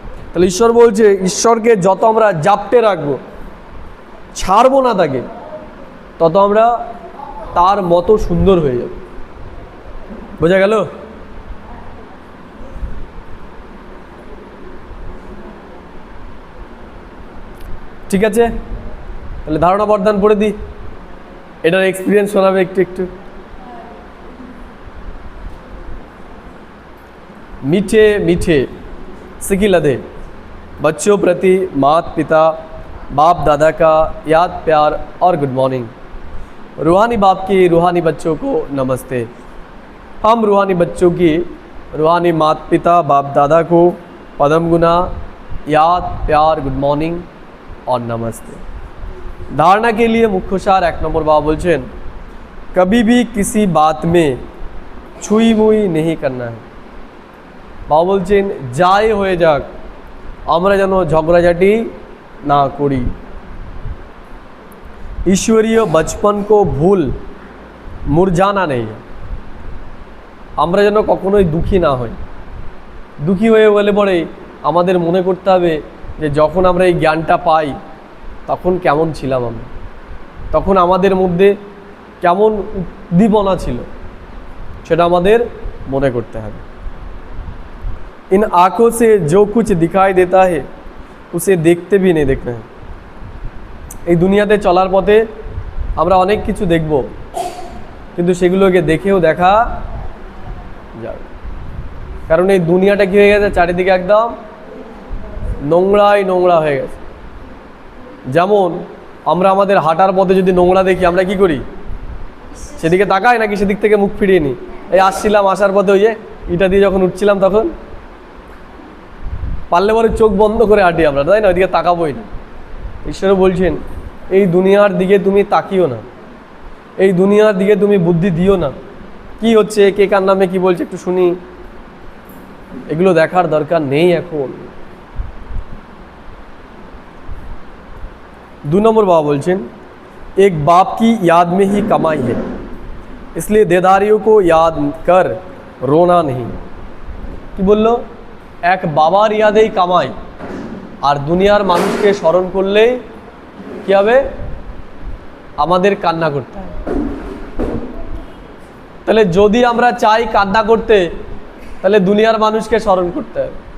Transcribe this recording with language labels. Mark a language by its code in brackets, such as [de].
[bn] তাহলে ঈশ্বর বলছে, ঈশ্বরকে যত আমরা জাপটে রাখবো, ছাড়বো না তাকে, তত আমরা তার মতো সুন্দর হয়ে যাব। বোঝা গেল? ঠিক আছে, তাহলে ধারণা বর্ধন পড়ে দিই, এটার এক্সপিরিয়েন্স শোনাবে একটু একটু। [hi] मीठे मीठे सिकिलदे बच्चों प्रति माता पिता बाप दादा का याद प्यार और [en] Good morning. [hi] रूहानी बाप की रूहानी बच्चों को नमस्ते। हम रूहानी बच्चों की रूहानी माता पिता बाप दादा को पदम गुना याद प्यार [en] good morning [hi] और नमस्ते। धारणा के लिए मुख्य सार 1 नंबर बाबा बोलছেন, कभी भी किसी बात में छुई मुई नहीं करना है। [bn] বাবা বলছেন যাই হয়ে যাক আমরা যেন ঝগড়াঝাটি না করি। [hi] ईश्वरीय बचपन को भूल मुरझाना नहीं। [bn] আমরা যেন কখনোই দুঃখী না হই। দুঃখী হয়ে গেলে পরে আমাদের মনে করতে হবে যে যখন আমরা এই জ্ঞানটা পাই তখন কেমন ছিলাম আমরা, তখন আমাদের মধ্যে কেমন উদ্দীপনা ছিল, সেটা আমাদের মনে করতে হবে। [hi] इन आँखों से जो कुछ दिखाई देता है उसे देखते भी नहीं देखना है। [bn] এই দুনিয়াতে চলার পথে আমরা অনেক কিছু দেখব, কিন্তু সেগুলোকে দেখেও দেখা যাবে, কারণ এই দুনিয়াটা কি হয়ে গেছে, চারিদিকে একদম নোংরাই নোংরা হয়ে গেছে। যেমন আমরা আমাদের হাঁটার পথে যদি নোংরা দেখি আমরা কি করি, সেদিকে তাকাই নাকি সেদিক থেকে মুখ ফিরিয়ে নিই। এই আসছিলাম, আসার পথে ওই যে ইটা দিয়ে যখন উঠছিলাম তখন পারলে পরে চোখ বন্ধ করে হাঁটি আমরা, তাই না, ওইদিকে তাকাবোই না। ঈশ্বর বলছেন এই দুনিয়ার দিকে তুমি তাকিও না, এই দুনিয়ার দিকে তুমি বুদ্ধি দিও না, কি হচ্ছে কে কার নামে কি বলছে একটু শুনি, এগুলো দেখার দরকার নেই এখন। [hi] 2 नंबर बाबा बोलছেন, एक बाप की याद में ही कमाई है, इसलिए देदारियों को याद कर रोना नहीं। [bn] কি বললো, এক বাবার ইয়াদেই কামাই, আর দুনিয়ার মানুষকে স্মরণ করলেই কি হবে, আমাদের কান্না করতে হবে। তাহলে যদি আমরা চাই কান্না করতে, তাহলে দুনিয়ার মানুষকে স্মরণ করতে হবে।